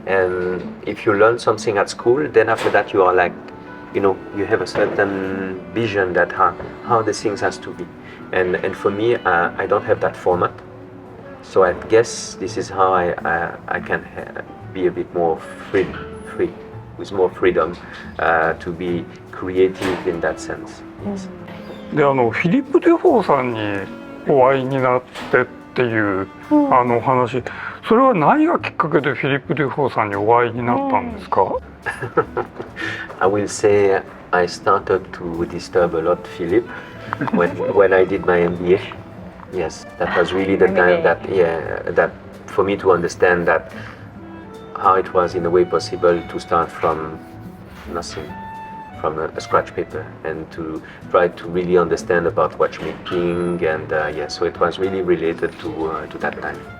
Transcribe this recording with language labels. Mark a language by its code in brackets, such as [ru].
[en] And if you learn something at school, then after that you are like, you have a certain vision that how the things has to be. And for me, I don't have that format. So I guess this is how I can be a bit more free, with more freedom to be creative in that sense. Yes. [ja] でフィリップ・デフォーさんにお会いになってっていう、話、それは何がきっかけでフィリップ・デフォーさんにお会いになったんですか？ [en] I will say I started to disturb a lot Philip when I did my MBA. Yes, that was really the time that for me to understand that how it was in a way possible to start from nothing, from a scratch paper, and to try to really understand about watchmaking, and so it was really related to that time.